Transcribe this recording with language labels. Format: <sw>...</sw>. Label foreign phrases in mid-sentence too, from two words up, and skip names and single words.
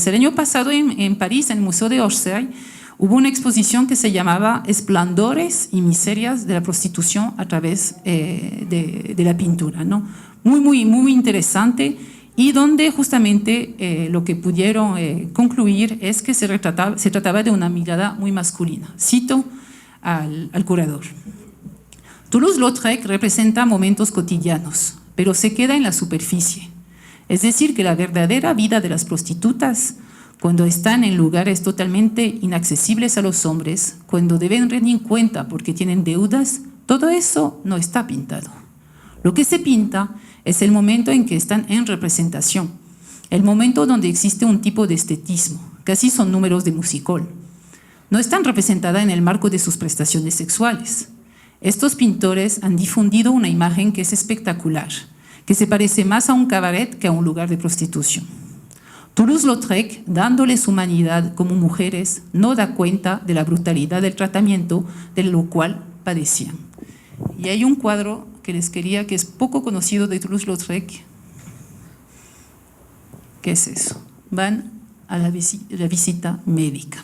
<es>El año pasado en París, en el Museo de Orsay, hubo una exposición que se llamaba Esplendores y miserias de la prostitución a través de la pintura, ¿no? Muy interesante y donde justamente lo que pudieron concluir es que se trataba de una mirada muy masculina. Cito al curador. Toulouse-Lautrec representa momentos cotidianos, pero se queda en la superficie. Es decir, que la verdadera vida de las prostitutas, cuando están en lugares totalmente inaccesibles a los hombres, cuando deben rendir cuenta porque tienen deudas, todo eso no está pintado. Lo que se pinta es el momento en que están en representación, el momento donde existe un tipo de estetismo, casi son números de musicol. No están representadas en el marco de sus prestaciones sexuales. Estos pintores han difundido una imagen que es espectacular, que se parece más a un cabaret que a un lugar de prostitución. Toulouse-Lautrec, dándoles humanidad como mujeres, no da cuenta de la brutalidad del tratamiento de lo cual padecían. Y hay un cuadro que les quería, que es poco conocido de Toulouse-Lautrec. ¿Qué es eso? Van a la visita médica.</es>